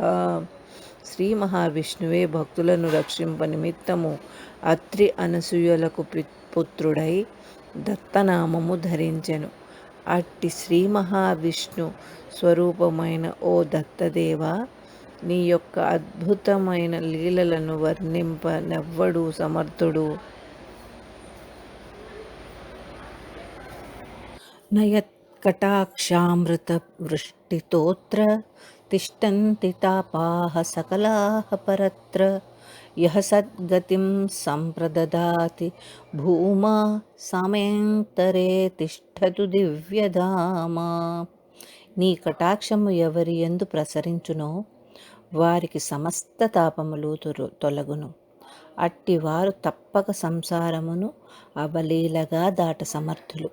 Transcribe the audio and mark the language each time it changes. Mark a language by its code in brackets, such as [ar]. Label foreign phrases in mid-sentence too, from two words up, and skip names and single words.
[te] శ్రీ మహావిష్ణువే భక్తులను రక్షింప నిమిత్తము అత్రి అనసూయలకు పుత్రుడై దత్తనామము ధరించెను. అట్టి శ్రీ మహావిష్ణు స్వరూపమైన ఓ దత్తదేవా, నీ యొక్క అద్భుతమైన లీలలను వర్ణింప నెవ్వడు సమర్థుడు. [sa] न यत्कटाक्षामृतवृष्टितोत्र तिष्ठन्ति तापाः सकलाः परत्र यः सद्गतिं सम्प्रददाति भूमा సమయంతరే తిష్టతు దివ్యధామా. [te] నీ కటాక్షము ఎవరి యందు ప్రసరించునో వారికి సమస్త తాపములు తొలగును. అట్టివారు తప్పక సంసారమును అవలీలగా దాట సమర్థులు.